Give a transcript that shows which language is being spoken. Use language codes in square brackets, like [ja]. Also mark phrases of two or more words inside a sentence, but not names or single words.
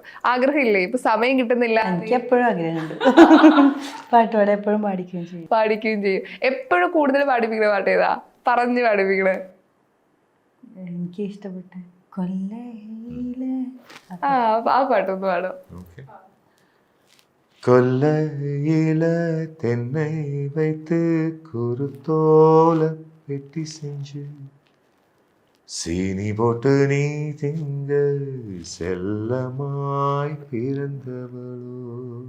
[ml] ആഗ്രഹമില്ലേ? ഇപ്പൊ സമയം കിട്ടുന്നില്ല. എനിക്ക് എപ്പോഴും ആഗ്രഹമുണ്ട് പാട്ട് പാടാൻ. എപ്പോഴും പാടിക്കുകയും ചെയ്യും. എപ്പോഴും കൂടുതൽ പാടിപ്പിക്കുന്ന പാട്ട് ഏതാ? പറഞ്ഞു പാടിപ്പിക്കണേ. എനിക്ക് ഇഷ്ടപ്പെട്ട കൊല്ലയിലെ ആ പാട്ടൊന്ന് പാടും. [ta] கொல்லையில தென்னை வைத்து குருத்தோல வெட்டி செஞ்சு சீனி போட்டு நீ திங்க செல்லமாய் பிறந்தவளோ,